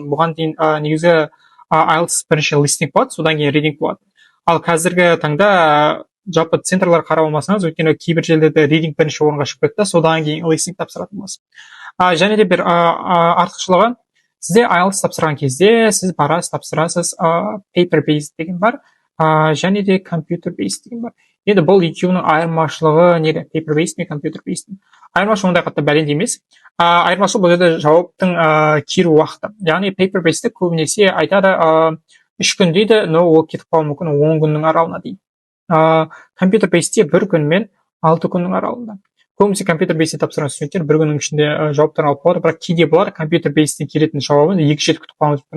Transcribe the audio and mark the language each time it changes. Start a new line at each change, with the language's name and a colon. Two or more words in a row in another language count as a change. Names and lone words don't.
Kazakh: Бұған дейін негізі IELTS бірінші listening болады, содан кейін reading болады. Ал қазіргі таңда жалпы центрлар қарап алмасаңыз, өйткені кейбір жерлерде reading бірінші орынға шығып кетті, содан кейін listening тапсыратын боласыз. Және де бір артықшылығы, сізде IELTS тапсырған кезде сіз барасыз, тапсырасыз,
English: paper based
Kazakh: деген бар, және де
English: computer based
Kazakh: деген бар. Енді бұл екеуінің айырмашылығы неде?
English: Paper based пен computer based.
Kazakh: Айырмашылығы ондай қатты бәлендей емес. Айырмашылығы бұл жерде жауаптың келу уақыты. Яғни
English: paper based
Kazakh: көбінесе айтады 3 күн дейді, но ол кетіп қалуы мүмкін 10 күннің аралығына дейді. Компьютер бейсте 1 күн мен 6 күннің аралығында. Көбінесе компьютер бейсте тапсырған студенттер 1 күннің ішінде жауаптарын алып қалады, бірақ кейде бұлар компьютер бейстен келетін жауабын 2 жет күтіп қалуы мүмкін.